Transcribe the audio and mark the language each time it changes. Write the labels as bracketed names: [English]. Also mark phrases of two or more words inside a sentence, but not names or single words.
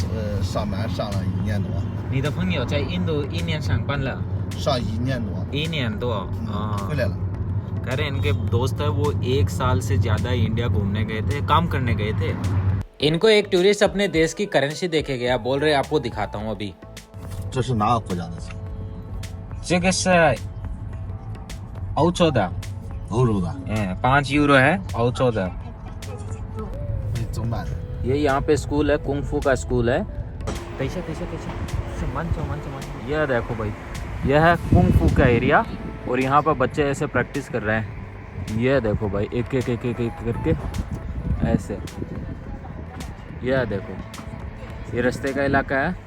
[Hindi] कह रहे इनके दोस्त है वो 1 साल से ज्यादा इंडिया घूमने गए थे, काम करने गए थे। इनको एक टूरिस्ट अपने देश की करेंसी देके गया, बोल रहे आपको दिखाता हूँ अभी। [Chinese] 这是哪个国家的钱？这个是欧洲的，欧洲的。 [Hindi] 5 यूरो है, [Chinese] 欧洲的。中办的。 [Hindi] ये यहाँ पे स्कूल है, कुंग फू का स्कूल है। यह देखो भाई, यह है कुंग फू का एरिया और यहाँ पर बच्चे ऐसे प्रैक्टिस कर रहे हैं। यह देखो भाई, एक एक एक एक एक करके ऐसे। यह देखो, ये रास्ते का इलाका है।